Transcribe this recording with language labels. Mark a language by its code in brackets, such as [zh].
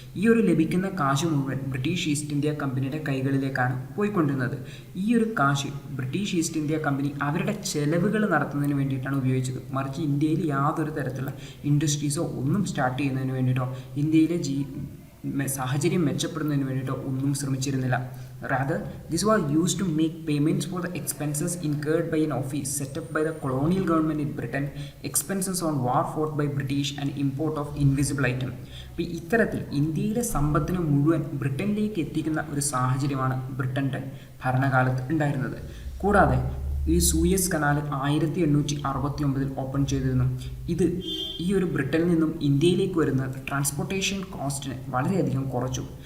[ml] ഈ ഒരു ലഭിക്കുന്ന കാശ് മുഴുവൻ ബ്രിട്ടീഷ് ഈസ്റ്റ് ഇന്ത്യ കമ്പനിയുടെ കൈകളിലേക്കാണ് പോയിക്കൊണ്ടിരുന്നത്. ഈ ഒരു കാശ് ബ്രിട്ടീഷ് ഈസ്റ്റ് ഇന്ത്യ കമ്പനി അവരുടെ ചെലവുകൾ നടത്തുന്നതിന് വേണ്ടിയിട്ടാണ് ഉപയോഗിച്ചത്. മറിച്ച് ഇന്ത്യയിൽ യാതൊരു തരത്തിലുള്ള ഇൻഡസ്ട്രീസോ ഒന്നും സ്റ്റാർട്ട് ചെയ്യുന്നതിന് വേണ്ടിയിട്ടോ ഇന്ത്യയിലെ സാഹചര്യം മെച്ചപ്പെടുന്നതിന് വേണ്ടിയിട്ടോ ഒന്നും ശ്രമിച്ചിരുന്നില്ല. [en] Rather, this was used to make payments for the expenses incurred by an office set up by the colonial government in Britain, expenses on war fought by British and import of invisible item. [ml] അപ്പോൾ ഇത്തരത്തിൽ ഇന്ത്യയിലെ സമ്പത്തിനെ മുഴുവൻ ബ്രിട്ടനിലേക്ക് എത്തിക്കുന്ന ഒരു സാഹചര്യമാണ് ബ്രിട്ടൻ്റെ ഭരണകാലത്ത് ഉണ്ടായിരുന്നത്. കൂടാതെ ഈ സൂയസ് കനാൽ 1869 ഓപ്പൺ ചെയ്തിരുന്നു. ഈ ഒരു ബ്രിട്ടനിൽ നിന്നും ഇന്ത്യയിലേക്ക് വരുന്ന ട്രാൻസ്പോർട്ടേഷൻ കോസ്റ്റിനെ വളരെയധികം കുറച്ചു.